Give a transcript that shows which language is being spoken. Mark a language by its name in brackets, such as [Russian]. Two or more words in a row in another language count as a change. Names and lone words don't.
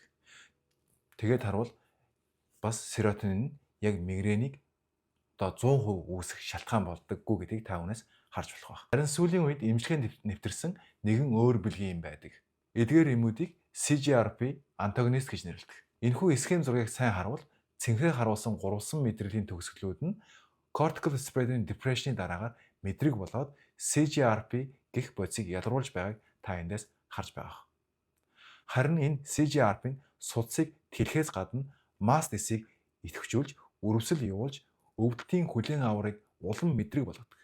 [Mongolian] Тэгээд харвал бас серотонин нь яг мигренийг одоо 100% үүсэх шалтгаан болдоггүй гэдгийг та бүнээс харж болох байна. Харин сүүлийн үед эмчилгээнд нэвтэрсэн нэгэн өөр бэлгийн юм байдаг. Эдгээр эмүүдийг CGRP антагонист гэж нэрлэдэг. Энэхүү схем зургийг сайн харвал цэнхээ харуулсан гурван мэдрэлийн төгсгөлүүд нь [English] cortical spreading depression- [Mongolian] ийн дараагаар мэдрэг болоод CGRP гэх бодисыг ялруулж байгааг та эндээс харж байгаа. Харин энэ CGRP нь судсыг тэлхээс гадна маст эсийг идэвхжүүлж, өрөвсөл явуулж, өвдөлтийн хүлээн аварыг улам мэдрэг болгодог.